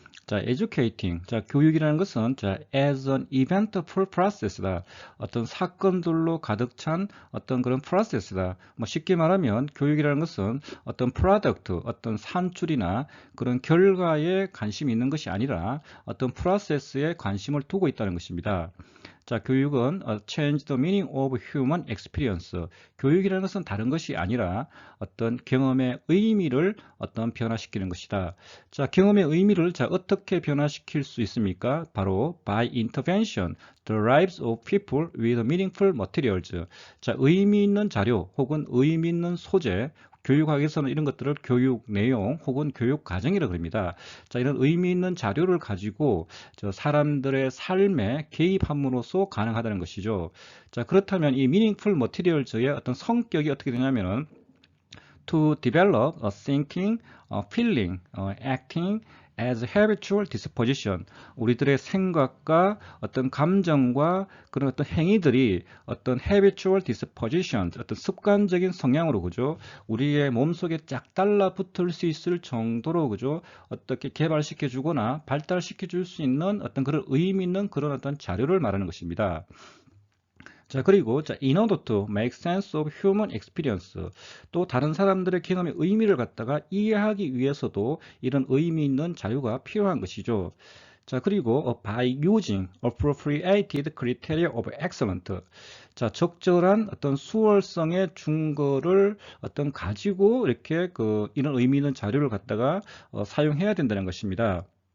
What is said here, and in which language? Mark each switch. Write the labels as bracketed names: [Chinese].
[English] 자, educating. 자, [Korean] 교육이라는 것은 [English] as an eventful process다. [Korean] 어떤 사건들로 가득 찬 어떤 그런 process다. 뭐 쉽게 말하면 교육이라는 것은 어떤 product, 어떤 산출이나 그런 결과에 관심이 있는 것이 아니라 어떤 process에 관심을 두고 있다는 것입니다. [English] 자, [Korean] 교육은 [English] change the meaning of human experience. [Korean] 교육이라는 것은 다른 것이 아니라 어떤 경험의 의미를 변화시키는 것이다. 자, 경험의 의미를 어떻게 변화시킬 수 있습니까? [English] 바로 by intervention, the lives of people with meaningful materials. [Korean] 자, 의미 있는 자료 혹은 의미 있는 소재, 교육학에서는 이런 것들을 교육 내용 혹은 교육 과정이라고 합니다. 자, 이런 의미 있는 자료를 가지고 사람들의 삶에 개입함으로써 가능하다는 것이죠. 자, 그렇다면 이 [English] meaningful materials의 [Korean] 어떤 성격이 어떻게 되냐면은 [English] to develop a thinking, a feeling, acting as habitual disposition. [Korean] 우리들의 생각과 어떤 감정과 그런 어떤 행위들이 어떤 habitual disposition, 어떤 습관적인 성향으로 그죠? 우리의 몸속에 쫙 달라붙을 수 있을 정도로 그죠? 어떻게 개발시켜 주거나 발달시켜 줄 수 있는 어떤 그런 의미 있는 그런 어떤 자료를 말하는 것입니다. [English] 자, 그리고 in order to make sense of human experience. [Korean] 또 다른 사람들의 경험의 의미를 갖다가 이해하기 위해서도 이런 의미 있는 자유가 필요한 것이죠. [English] 자, 그리고 by using appropriated criteria of excellent. [Korean] 자, 적절한 어떤 수월성의 증거를 가지고 이렇게 이런 의미 있는 자료를 갖다가 사용해야 된다는 것입니다.